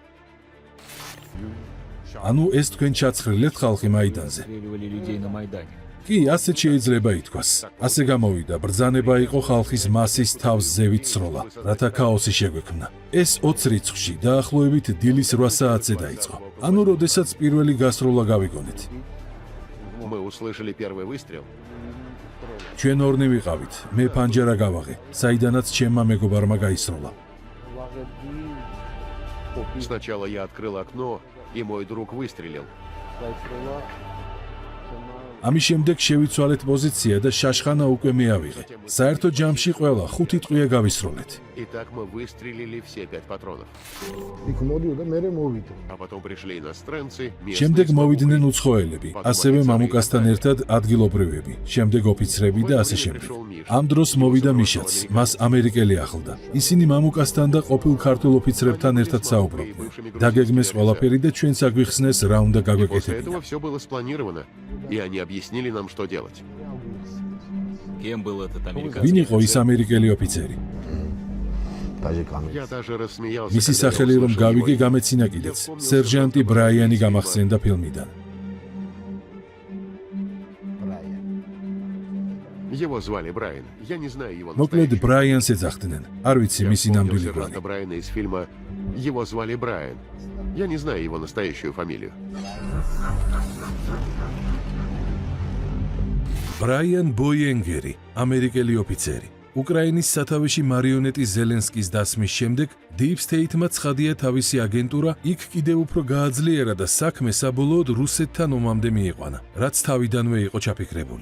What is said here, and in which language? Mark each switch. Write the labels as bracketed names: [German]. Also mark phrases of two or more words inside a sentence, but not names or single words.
[Georgian] ანუ ეს თქვენ ჩაცხრილეთ ხალხი მაიდანზე. კი, ასეც შეიძლება ითქვას. ასე გამოვიდა, ბრძანება იყო ხალხის მასის თავს ზევით სროლა, რათა ქაოსი შეგვექმნა. ეს 20 რიცხვში დაახლოებით დილის 8 საათზე დაიწყო. ანუ როდესაც პირველი გასროლა გავიგონეთ. [Russian] Мы услышали первый выстрел. [Georgian] ჩვენ ორნი ვიყავით, მე ფანჯარა გავაღე, საიდანაც ჩემმა მეგობარმა გაისროლა. [Russian] Сначала я открыл окно, и мой друг выстрелил. [Georgian] ამის შემდეგ შევიცვალეთ პოზიცია და შაშხანა უკვე მე ავიღე. საერთო ჯამში ყველა 5 ტყვია გავისროლეთ. [Russian] И так мы выстрелили все 5 патронов. [Georgian] იქ მოდიოდა მე მოვიდა. [Russian] А потом пришли иностранцы, [Georgian] შემდეგ მოვიდნენ უცხოელები, ასევე მამუკასთან ერთად ადგილობრივები, შემდეგ ოფიცრები და ასე შემდეგ. ამ დროს მოვიდა მიშაც, მას ამერიკელი ახლდა. ისინი მამუკასთან და ყოფილ ქართულ ოფიცრებთან ერთად საუბრობდნენ. დაგეგმეს ყველაფერი და ჩვენს აგვიხსნეს რა უნდა [Russian] После [Georgian] გაგვეკეთებინა. [Russian] этого все было спланировано, и они объяснили нам, что делать. Кем был этот [Georgian] ვინ იყო ის ამერიკელი ოფიცერი? [Russian] Я даже рассмеялся. [Georgian] მისი [Russian] когда [Georgian] სახელი [Russian] я [Georgian] რომ [Russian] услышал [Georgian] გავიგე [Russian] его [Georgian] გამეცინა [Russian] имя. [Georgian] კიდეც. [Russian] Я вспомнил [Georgian] სერჟანტი [Russian] сержанта [Georgian] ბრაიანი [Russian] Брайана. [Georgian] გამახსენდა ფილმიდან. [Russian] Его звали Брайан. Я не знаю его [Georgian] მოკლედ [Russian] настоящего. [Georgian] ბრაიანს ეძახდნენ. არ ვიცი [Russian] Я [Georgian] მისი [Russian] вспомнил [Georgian] ნამდვილი [Russian] сержанта [Georgian] გვარი. [Russian] Брайана из фильма «Его звали Брайан». Я не знаю его настоящую фамилию. [Georgian] ბრაიან ბოიენგერი, ამერიკელი ოფიცერი. უკრაინის სათავეში მარიონეტი ზელენსკის დასმის შემდეგ [English] Deep State- [Georgian] მა ცხადია თავისი აგენტურა იქ კიდევ უფრო გააძლიერა და საქმე საბოლოოდ რუსეთთან ომამდე მიიყვანა, რაც თავიდანვე იყო ჩაფიქრებული.